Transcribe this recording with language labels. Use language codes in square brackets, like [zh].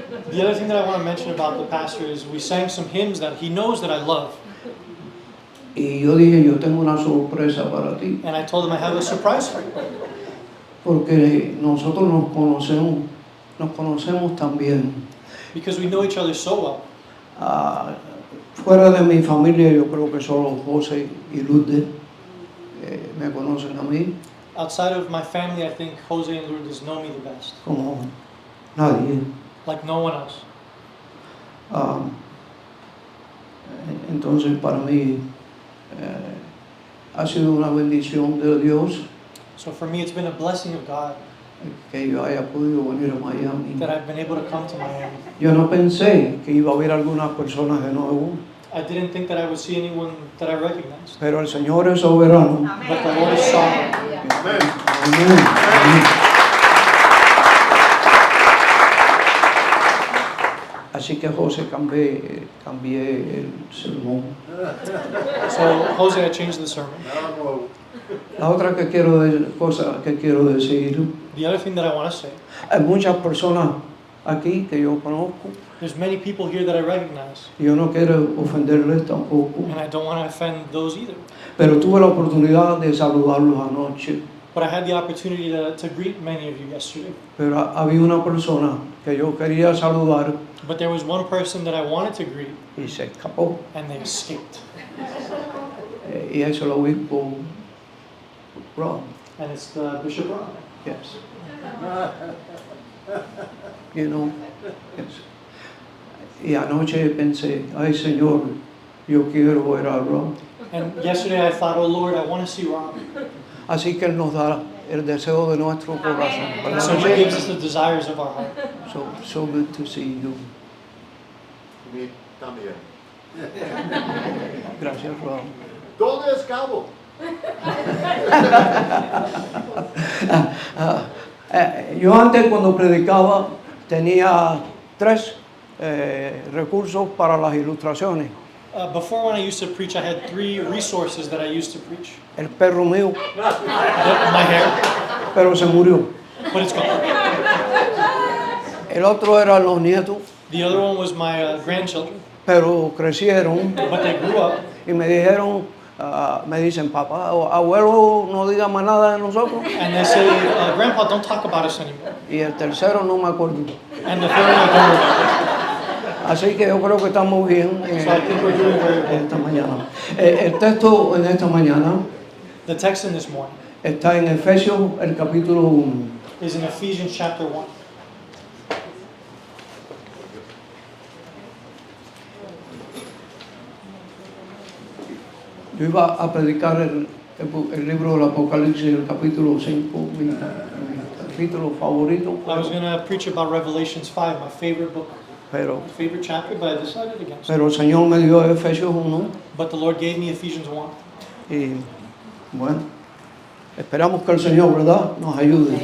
[en] The other thing that I want to mention about the pastor is we sang some hymns that he knows that I love. [es] Y yo dije, yo tengo una sorpresa para ti, [en] And I told him I have a surprise for you. [es] porque nosotros nos conocemos tan bien. [en] Because we know each other so well. [es] Ah, fuera de mi familia, yo creo que solo José y Lourdes me conocen a mí [en] Outside of my family, I think Jose and Lourdes know me the best. [es] como nadie. [en] Like no one else. [es] Ah, entonces para mí ha sido una bendición de Dios [en] So for me, it's been a blessing of God [es] que yo haya podido venir a Miami. [en] that I've been able to come to Miami. [es] Yo no pensé que iba a haber algunas personas de nuevo, [en] I didn't think that I would see anyone that I recognized. [es] pero el Señor es soberano. [en] But the Lord is sovereign. [es] Amén. Amén. Amén. Así que José cambié el sermón. [en] So Jose, I changed the sermon. [es] La otra cosa que quiero decir, [en] The other thing that I want to say, [es] hay muchas personas aquí que yo conozco [en] there's many people here that I recognize, [es] y yo no quiero ofenderles tampoco, [en] and I don't want to offend those either. [es] pero tuve la oportunidad de saludarlos anoche. [en] But I had the opportunity to greet many of you yesterday. [es] Pero había una persona que yo quería saludar [en] But there was one person that I wanted to greet, [es] y se escapó. [en] and they escaped. [es] Y es el obispo Ron. [en] And it's the Bishop Ron. Yes. You know, yes. [es] Y anoche pensé, ay Señor, yo quiero ver a Ron. [en] And yesterday I thought, oh Lord, I want to see Ron. [es] Así que Él nos da el deseo de nuestro corazón. [en] And so He gives us the desires of our heart. So good to see you. [es] Mi también. Gracias, Ron. ¿Dónde es Cabo? Yo antes cuando predicaba tenía 3 recursos para las ilustraciones. [en] Before when I used to preach, I had 3 resources that I used to preach. [es] El perro mío, [en] My hair, [es] pero se murió. [en] but it's gone. [es] El otro eran los nietos, [en] The other one was my grandchildren, [es] pero crecieron [en] but they grew up. [es] y me dijeron, me dicen, papá, abuelo, no diga más nada de nosotros. [en] And they say, Grandpa, don't talk about us anymore. [es] Y el tercero no me acuerdo. [en] And the third one, I don't remember. [es] Así que yo creo que estamos bien [en] So I think we're doing very well. [es] esta mañana. El texto en esta mañana [en] The text in this morning [es] está en Efesios, el capítulo 1. [en] is in Ephesians chapter 1. [es] Yo iba a predicar el libro del Apocalipsis, el capítulo 5, mi capítulo favorito, [en] I was going to preach about Revelations 5, my favorite book, [es] pero [en] my favorite chapter, but I decided against it. [es] el Señor me dio Efesios 1 [en] But the Lord gave me Ephesians 1. [es] y bueno, esperamos que el Señor, ¿verdad?, nos ayude.